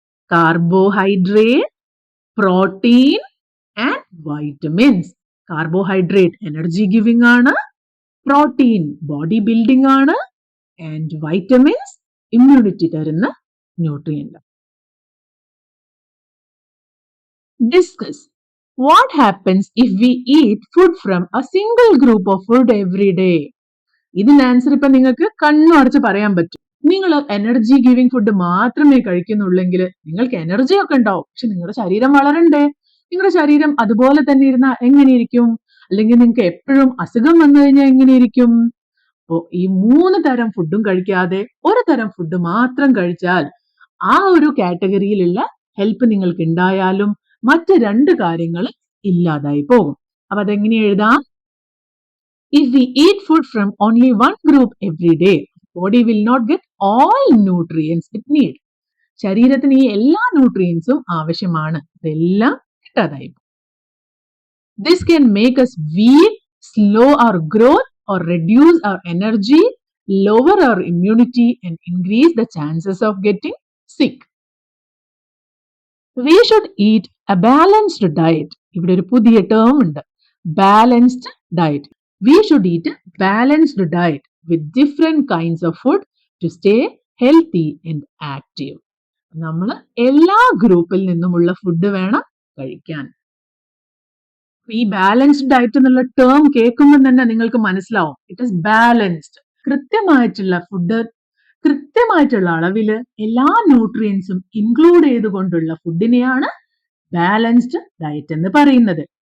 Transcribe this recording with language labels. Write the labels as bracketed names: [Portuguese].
[English] Carbohydrate, protein and vitamins. [Malayalam] Carbohydrate energy giving ആണ്, protein body building ആണ്, and vitamins immunity തരുന്ന nutrient. [English] Discuss what happens if we eat food from a single group of food every day. [Malayalam] ഇതിന്റെ answer ഇപ്പൊ നിങ്ങൾക്ക് കണ്ണു അടച്ച് പറയാൻ പറ്റും. നിങ്ങൾ എനർജി ഗിവിംഗ് ഫുഡ് മാത്രമേ കഴിക്കുന്നുള്ളെങ്കിൽ നിങ്ങൾക്ക് എനർജി ഒക്കെ ഉണ്ടാവും, പക്ഷെ നിങ്ങളുടെ ശരീരം വളരണ്ടേ? നിങ്ങളുടെ ശരീരം അതുപോലെ തന്നെ ഇരുന്നാൽ എങ്ങനെയിരിക്കും? അല്ലെങ്കിൽ നിങ്ങൾക്ക് എപ്പോഴും അസുഖം വന്നു കഴിഞ്ഞാൽ എങ്ങനെയിരിക്കും? അപ്പോ ഈ 3 തരം ഫുഡും കഴിക്കാതെ ഒരു തരം ഫുഡ് മാത്രം കഴിച്ചാൽ ആ ഒരു കാറ്റഗറിയിലുള്ള ഹെൽപ്പ് നിങ്ങൾക്ക് ഉണ്ടായാലും മറ്റ് 2 കാര്യങ്ങൾ ഇല്ലാതായി പോകും. അപ്പൊ അതെങ്ങനെ എഴുതാം? [English] If we eat food from only one group every day, body will not get all nutrients it need. [Malayalam] ശരീരത്തിന് ഈ എല്ലാ ന്യൂട്രിയൻസും ആവശ്യമാണ്, ഇതെല്ലാം കിട്ടാതായി. [English] This can make us weak, slow our growth or reduce our energy, lower our immunity and increase the chances of getting sick. We should eat a balanced diet. [Malayalam] ഇവിടെ ഒരു പുതിയ term ഉണ്ട്, balanced diet. [English] We should eat a balanced diet with different kinds of food to stay healthy and active. [Malayalam] നമ്മൾ എല്ലാ ഗ്രൂപ്പിൽ നിന്നുമുള്ള food വേണം കഴിക്കാൻ. ഈ ബാലൻസ്ഡ് ഡയറ്റ് എന്നുള്ള ടേം കേൾക്കുമ്പോൾ തന്നെ നിങ്ങൾക്ക് മനസ്സിലാവും, [English] It is balanced. [Malayalam] കൃത്യമായിട്ടുള്ള ഫുഡ്, കൃത്യമായിട്ടുള്ള അളവില് എല്ലാ ന്യൂട്രിയൻസും ഇൻക്ലൂഡ് ചെയ്തുകൊണ്ടുള്ള ഫുഡിനെയാണ് ബാലൻസ്ഡ് ഡയറ്റ് എന്ന് പറയുന്നത്.